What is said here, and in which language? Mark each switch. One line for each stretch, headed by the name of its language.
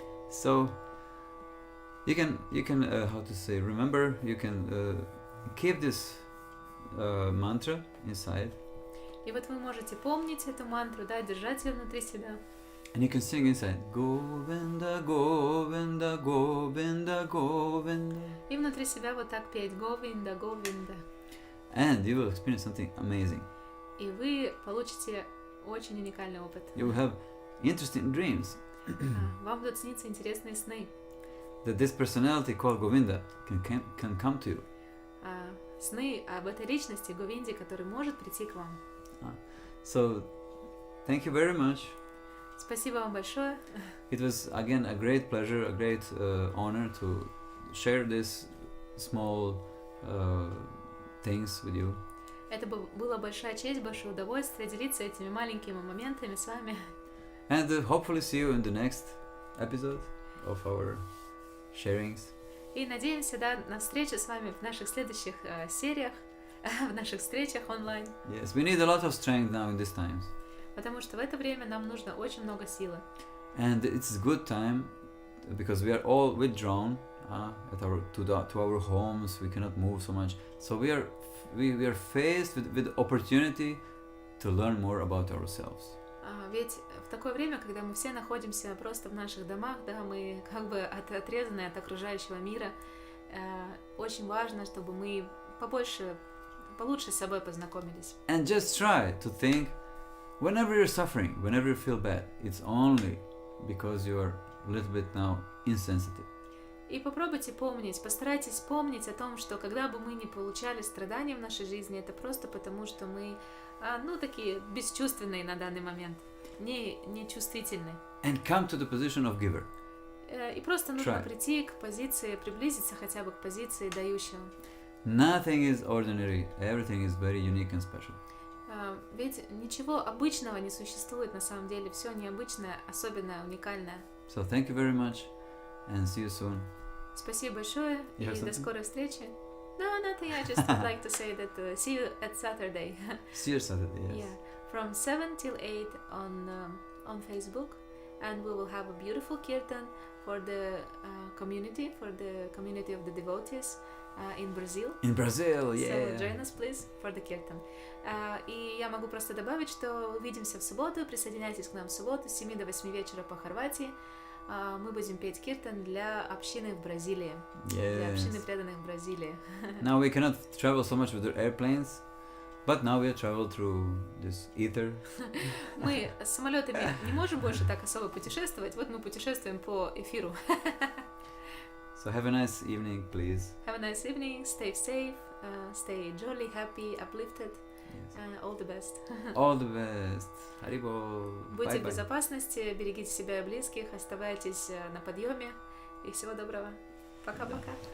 English: So you can how to say, remember, you can keep this mantra inside.
Russian: И вот вы можете помнить эту мантру, да, держать ее внутри себя.
English: And you can sing inside Govinda, Govinda, Govinda, Govinda.
Russian: И внутри себя вот так петь Говинда, Говинда.
English: And you will experience something amazing.
Russian: И вы получите очень уникальный опыт.
English: You will have interesting dreams.
Russian: Вам будут сниться интересные сны.
English: That this personality called Govinda can come to you.
Russian: Сны об этой личности Говинде, который может прийти к вам.
English: So, thank you very much.
Russian: Спасибо вам большое.
English: It was again a great pleasure, a great honor to share this small things with you.
Russian: Это была большая честь, большое удовольствие делиться этими маленькими моментами с вами.
English: And hopefully see you in the next episode of our sharings.
Russian: И надеемся, да, на встречу с вами в наших следующих сериях, в наших встречах онлайн.
English: Yes, we need a lot of strength now in these times.
Russian: Потому что в это время нам нужно очень много силы.
English: And it's good time because we are all withdrawn to our homes. We cannot move so much. So we are faced with opportunity to learn more about ourselves.
Russian: Ведь в такое время, когда мы все находимся просто в наших домах, да, мы как бы отрезаны от окружающего мира, очень важно, чтобы мы получше с собой познакомились.
English: And just try to think, whenever you're suffering, whenever you feel bad, it's only because you are a little bit now insensitive.
Russian: И попробуйте постарайтесь помнить о том, что когда бы мы не получали страдания в нашей жизни, это просто потому, что мы, такие бесчувственные на данный момент, не чувствительны.
English: And come to the position of giver.
Russian: И просто нужно прийти к позиции, приблизиться хотя бы к позиции дающего.
English: Nothing is ordinary, everything is very unique and special.
Russian: Ведь ничего обычного не существует на самом деле, все необычное, особенное, уникальное.
English: So thank you very much and see you soon.
Russian: Спасибо большое и до скорой встречи.
English: No, nothing. I just would like to say that see you at Saturday. See you Saturday. Yes. Yeah, from 7 till 8 on Facebook, and we will have a beautiful kirtan for the community of the devotees in Brazil. In Brazil, yeah. So join us, please, for the kirtan.
Russian: И я могу просто добавить, что увидимся в субботу. Присоединяйтесь к нам в субботу с 7 до 8 вечера по Хорватии. Мы будем петь киртан для общины в Бразилии, для общины преданных в Бразилии.
English: Now we cannot travel so much with the airplanes, but now we travel through this ether.
Russian: Мы с самолетами не можем больше так особо путешествовать, вот мы путешествуем по эфиру.
English: So have a nice evening, please. Have a nice evening, stay safe, stay jolly, happy, uplifted. All the best. All the best. Haribol.
Russian: Будьте в безопасности, берегите себя и близких, оставайтесь на подъеме. И всего доброго. Пока-пока.